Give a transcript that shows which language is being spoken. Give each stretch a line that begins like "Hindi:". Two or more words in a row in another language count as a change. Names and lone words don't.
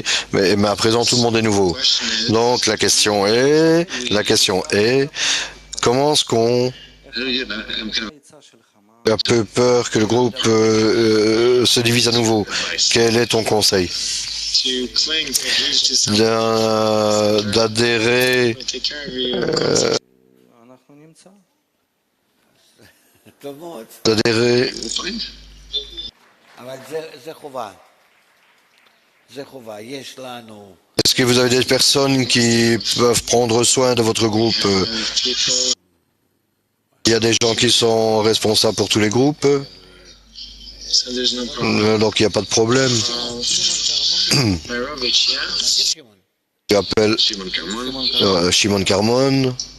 French: Mais à présent, tout le monde est nouveau. Donc la question est, comment est-ce qu'on a un peu peur que le groupe se divise à nouveau? Quel est ton conseil? D'adhérer
Hebrew: טוב מאוד.
French: d'adhérer
Hebrew: אבל זה חובה. זה חובה. יש לנו...
French: Est-ce que vous avez des personnes qui peuvent prendre soin de votre groupe? Il y a des gens qui sont responsables pour tous les groupes, donc il n'y a pas de problème. J'appelle Shimon Carmon.